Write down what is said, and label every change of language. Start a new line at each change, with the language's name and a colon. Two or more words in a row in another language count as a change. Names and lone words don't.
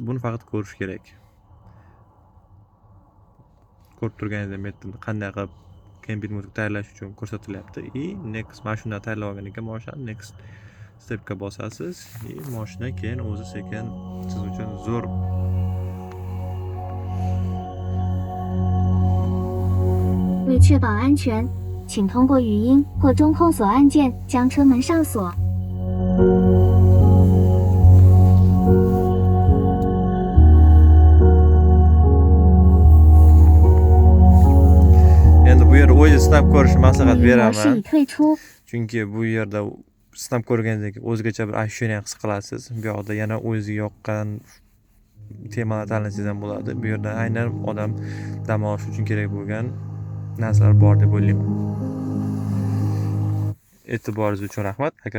Uzbek: Buni faqat ko'rish kerak. Ko'rib turganingizdek, bu yerda qanday qilib kemping modni tayyorlash uchun ko'rsatilyapti. Next mana shunday tayyorlab olgandan keyin mashina
English: next stepga
Uzbek: bosasiz. Mashina keyin o'zi sekin siz uchun zo'r
Chinese: 为确保安全，请通过语音或中控锁按键将车门上锁。
Uzbek: Endi bu yerda o'zi sinab ko'rishni maslahat
Chinese: 语音模式
Uzbek: beraman.
Chinese: 已退出，
Uzbek: Chunki bu yerda sinab ko'rganingizdan keyin o'zgacha bir ощущение his qilasiz. Bu yoqda yana o'ziga yoqqan temalar tanlasangiz ham bo'ladi. Bu yerda aynan odam dam olish uchun kerak bo'lgan narsalar bor deb o'ylayman. E'tiboringiz uchun rahmat.